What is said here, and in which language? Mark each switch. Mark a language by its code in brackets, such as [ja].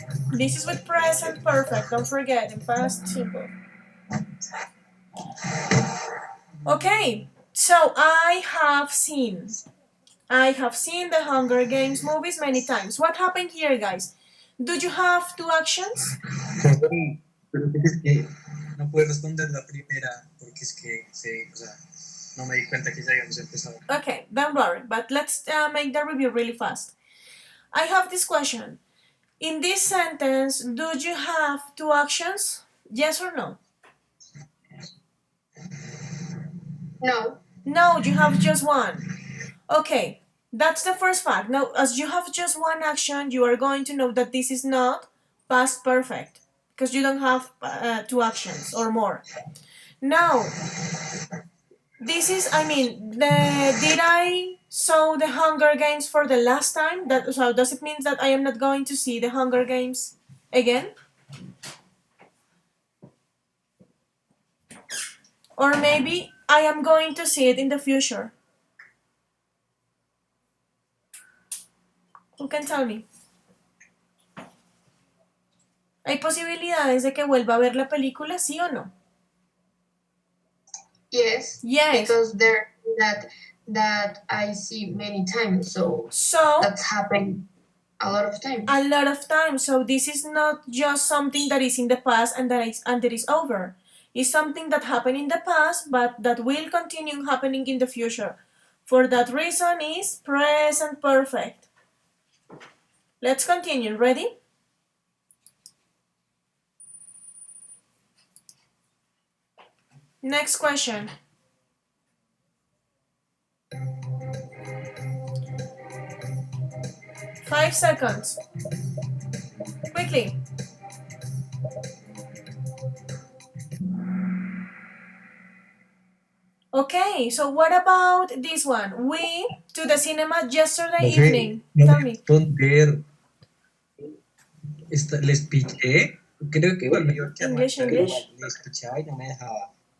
[en] This is with present perfect. Don't forget, in past simple. Okay, so I have seen the Hunger Games movies many times. What happened here, guys? Do you have two actions? [es] Sorry, pero es que no puedo responder la primera porque es que o sea, no me di cuenta que ya habíamos empezado. [en] Okay, don't worry, but let's make the review really fast. I have this question. In this sentence, do you have two actions? Yes or no? No. No, you have just one. Okay, that's the first fact. Now, as you have just one action, you are going to know that this is not past perfect because you don't have two actions or more. Now, this is, I mean, did I saw the Hunger Games for the last time? So does it mean that I am not going to see the Hunger Games again? Or maybe I am going to see it in the future. Who can tell me? [es] ¿Hay posibilidades de que vuelva a ver la película, sí o no? [en] Yes. Yes. Because there that I see many times, so that's happened a lot of times. A lot of times. So this is not just something that is in the past and that is over. It's something that happened in the past, but that will continue happening in the future. For that reason, is present perfect. Let's continue. Ready? Next question. Five seconds. Quickly. Okay, so what about this one? We to the cinema yesterday evening. Tell me. [es] Responder. Le expliqué. Creo que igual me dio que [en] English. [es] le escuchaba y no me dejaba.